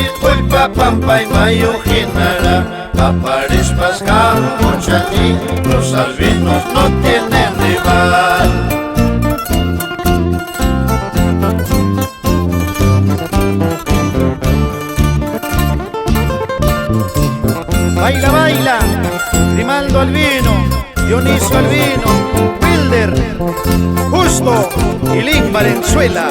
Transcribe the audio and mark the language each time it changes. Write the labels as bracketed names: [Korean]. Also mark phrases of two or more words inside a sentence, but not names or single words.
[Spanish] voy pa Pampa y Mayo Genara, Paparispas Camuchaní, los albinos no tienen rival. Baila, baila, Grimaldo Albino, Dionisio Albino, Wilder, Justo y Lin Valenzuela.